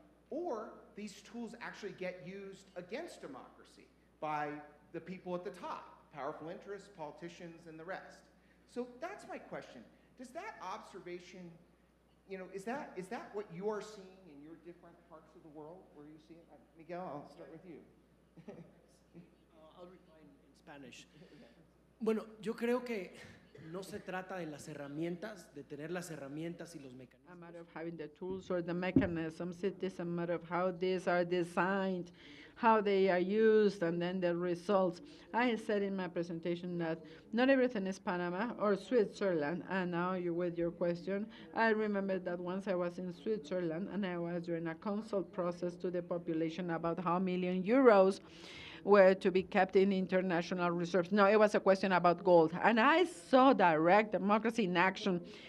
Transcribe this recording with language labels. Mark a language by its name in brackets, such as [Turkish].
[English] Or these tools actually get used against democracy by the people at the top, powerful interests, politicians, and the rest. So that's my question. Does that observation, is that what you're seeing in your different parts of the world where you see it? Miguel, I'll start with you. I'll reply in Spanish. [Spanish] Bueno, yo creo que no se trata de las herramientas, de tener las herramientas y los mecanismos. [English] A matter of having the tools or the mechanisms. It is a matter of how these are designed, how they are used, and then the results. I said in my presentation that not everything is Panama or Switzerland, and now with your question, I remember that once I was in Switzerland and I was doing a consult process to the population about how million euros were to be kept in international reserves. No, it was a question about gold. And I saw direct democracy in action